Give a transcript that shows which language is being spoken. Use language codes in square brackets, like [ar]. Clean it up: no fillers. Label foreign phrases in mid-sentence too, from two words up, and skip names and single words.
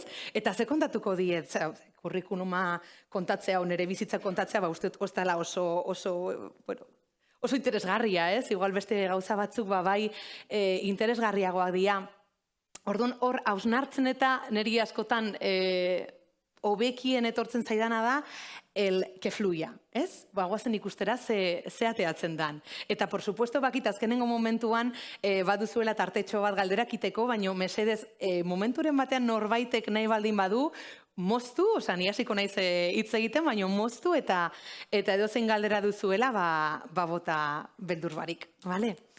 [eu] Eta ze kontatuko diet, kurrikuluma kontatzea, nire bizitza kontatzea, uste dut kostala oso interesgarria, ez? Igual beste gauza batzuk bai interesgarriagoak dira. Orduan, hor, hausnartzen eta niri askotan hobekien etortzen zaidana da [es] el que fluya, [eu] ez? Guazen ikustera ze ateatzen dan. Eta, [es] por supuesto, [eu] bakit azkenengo momentuan baduzuela tartetxo bat galderak iteko, baina mesedez momenturen batean norbaitek nahi baldin badu, moztu, ni hasiko naiz hitz egiten, baina moztu eta edozein galdera duzuela, bota beldur barik, bale?